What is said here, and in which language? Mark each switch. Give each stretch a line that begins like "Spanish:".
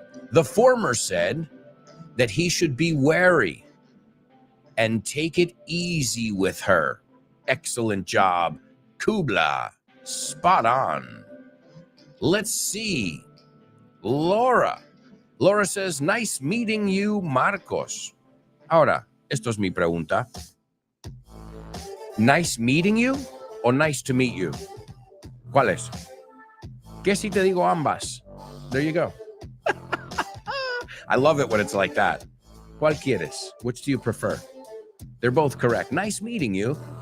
English: The former said that he should be wary and take it easy with her. Excellent job, Kubla. Spot on. Let's see. Laura says, nice meeting you, Marcos.
Spanish: Ahora, esto es mi pregunta.
English: Nice meeting you o nice to meet you?
Spanish: ¿Cuál es? ¿Qué si te digo ambas?
English: There you go. I love it when it's like that.
Spanish: ¿Cuál quieres?
English: Which do you prefer? They're both correct. Nice meeting you.